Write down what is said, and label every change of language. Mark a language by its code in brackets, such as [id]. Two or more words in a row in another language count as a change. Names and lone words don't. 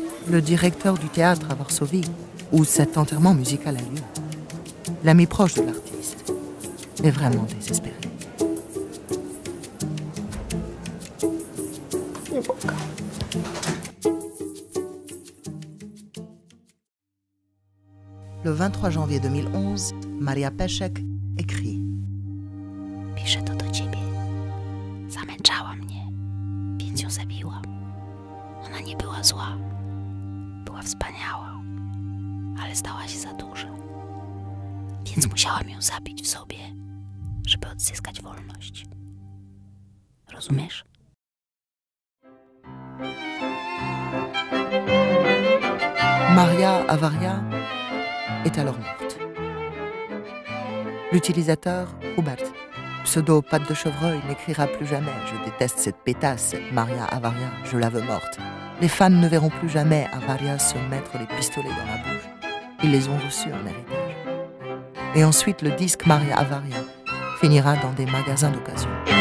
[fr] Le directeur du théâtre à Varsovie, où cet enterrement musical a lieu, l'ami proche de l'artiste, est vraiment désespéré. Le 23 janvier 2011, Maria Peszek écrit. [pl] Piszę to do ciebie. Zamęczała mnie, więc ją zabiłam. Ona nie była zła. Była wspaniała. Ale stała się za duża. Więc musiałam ją zabić w sobie, żeby odzyskać wolność. Rozumiesz? [fr] Maria Avaria est alors morte. L'utilisateur, Hubert, pseudo patte de chevreuil, n'écrira plus jamais « Je déteste cette pétasse, cette Maria Avaria, je la veux morte ». Les fans ne verront plus jamais Avaria se mettre les pistolets dans la bouche. Ils les ont reçus en héritage. Et ensuite, le disque Maria Avaria finira dans des magasins d'occasion.